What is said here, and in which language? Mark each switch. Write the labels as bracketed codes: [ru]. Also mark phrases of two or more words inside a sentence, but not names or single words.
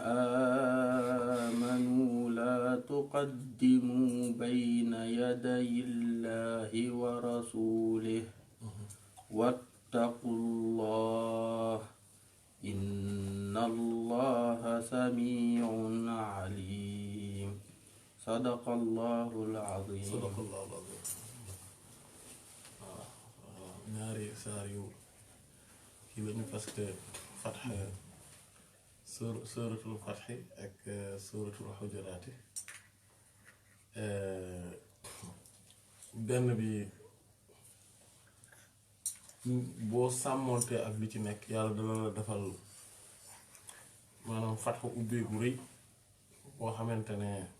[ar] آمنوا لا تقدموا بين يدي الله ورسوله واتقوا الله إن الله سميع عليم صدق الله العظيم [wo] ñaari saar yu kii lañu [fr] parce que [wo] Fath suuratul Fath ak suuratul Hujuraat benn bi boo sàmmoonte ak li ci nekk yàlla dana la defal maanaam Fath ubbee gu rëy boo xamante ne